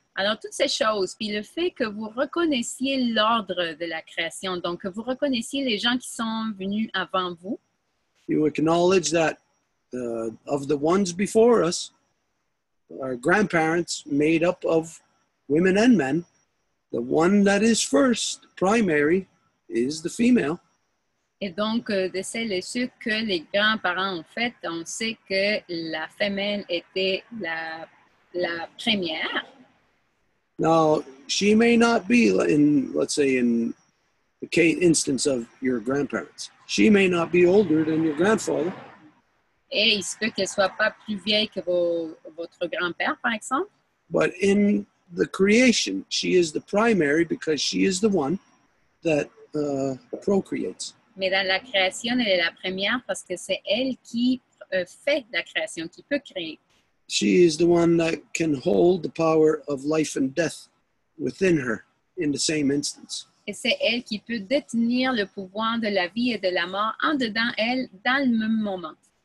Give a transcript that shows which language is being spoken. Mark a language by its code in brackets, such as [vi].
[fr] Alors, toutes ces choses, puis le fait que vous reconnaissiez l'ordre de la création, donc que vous reconnaissiez les gens qui sont venus avant vous. [en] You acknowledge that of the ones before us, our grandparents made up of women and men, the one that is first, primary, is the female. [fr] Et donc, de celles et ceux que les grands-parents ont fait, on sait que la femelle était la première. [en] Now, she may not be in, let's say, in the case instance of your grandparents. She may not be older than your grandfather. [fr] Et il se peut qu'elle ne soit pas plus vieille que votre grand-père, par exemple. [en] But in the creation, she is the primary because she is the one that procreates. [fr] Mais dans la création, elle est la première parce que c'est elle qui fait la création, qui peut créer. [en] She is the one that can hold the power of life and death within her in the same instance. [fr] Et c'est elle qui peut détenir le pouvoir de la vie et de la mort en dedans elle, dans le même moment.